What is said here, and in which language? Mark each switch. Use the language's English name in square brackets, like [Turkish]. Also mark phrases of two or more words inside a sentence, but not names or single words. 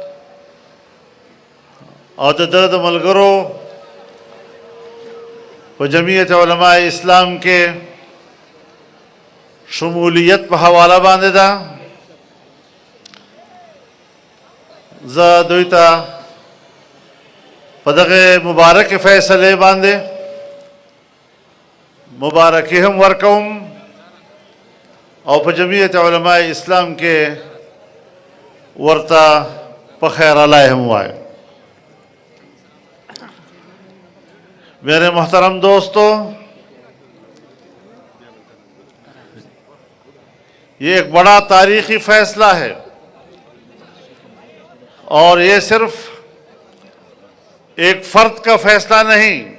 [Pashto] او د ده د ملګرو په جمعیت علماء اسلام کې شمولیت په حواله باندې ده زه دوی ته په دغه مبارک فیصله باندې مبارکي هم ورکوم او په جمعیت علماء اسلام کې ورته په خیر علای هم وایم [Urdu] میرے محترم دوستو یہ ایک بڑا تاریخی فیصلہ ہے اور یہ صرف ایک فرد کا فیصلہ نہیں